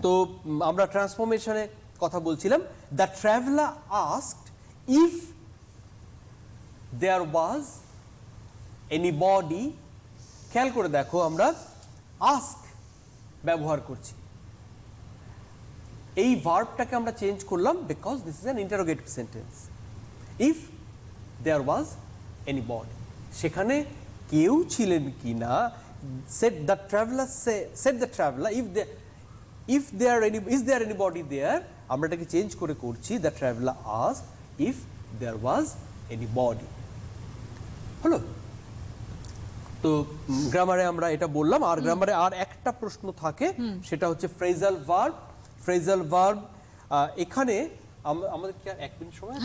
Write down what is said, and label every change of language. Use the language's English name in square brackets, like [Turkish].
[Bangla] তো আমরা ট্রান্সফরমেশনে কথা বলছিলাম। [English] The traveller asked if there was anybody. [Bangla] খেয়াল করে দেখো, আমরা আস্ক ব্যবহার করছি, এই ভার্বটাকে আমরা চেঞ্জ করলাম [English] Because this is an interrogative sentence. If there was anybody, [Bangla] সেখানে কেউ ছিলেন কি না, [English] said the traveler if there is there anybody there, [Bangla] আমরা এটাকে চেঞ্জ করে করছি [English] the traveler asked if there was anybody। [Bangla] হলো? তো গ্রামারে আমরা এটা বললাম। আর গ্রামারে আর একটা প্রশ্ন থাকে, সেটা হচ্ছে ফ্রেজাল ভার্ব। ফ্রেজাল ভার্ব এখানে আমাদের কি আর 1 মিনিট সময় আছে?